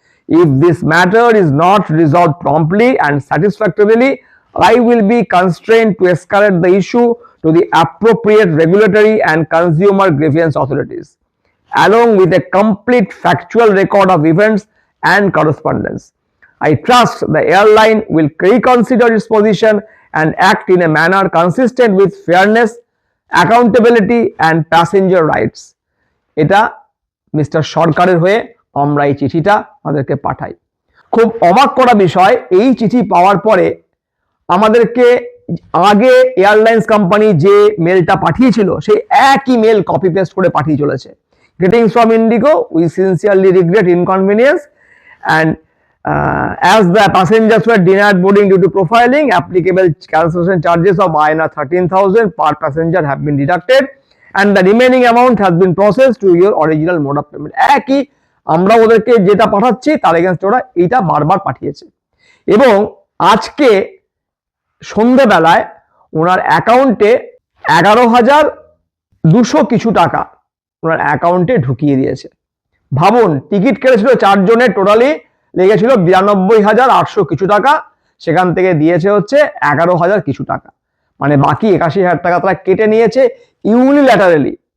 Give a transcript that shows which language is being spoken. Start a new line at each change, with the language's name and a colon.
English: If this matter is not resolved promptly and satisfactorily, I will be constrained to escalate the issue to the appropriate regulatory and consumer grievance authorities, along with a complete factual record of events and correspondence. I trust the airline will reconsider its position and act in a manner consistent with fairness, accountability and passenger rights.
Bangla: এটা mister সরকারের হয়ে আমরা এই চিঠিটা আমাদেরকে পাঠাই। খুব অবাক করা বিষয়, এই চিঠি পাওয়ার পরে আমাদেরকে আগে এয়ারলাইন্স কোম্পানি যে মেলটা পাঠিয়েছিল সেই একই মেল কপি পেস্ট করে পাঠিয়ে চলেছে।
English: Greetings from Indigo, we sincerely regret inconvenience and as the passengers were denied boarding due to profiling, applicable cancellation charges of INR 13,000 per passenger have been deducted and the remaining amount has been processed to your original mode of payment.
Bangla: একই আমরা ওদেরকে যেটা পাঠাচ্ছি তার against ওরা এইটা বারবার পাঠিয়েছে এবং আজকে সন্ধ্যাবেলায় ওনার অ্যাকাউন্টে 11,200 কিছু টাকা ওনার অ্যাকাউন্টে ঢুকিয়ে দিয়েছে। ভাবুন, টিকিট কেটেছিল 4 জনের, টোটালি লেগেছিল 92,800 কিছু টাকা, সেখান থেকে দিয়েছে হচ্ছে 11,000 কিছু টাকা, মানে বাকি 81,000 টাকা তারা কেটে নিয়েছে ইউনিল্যাটারালি।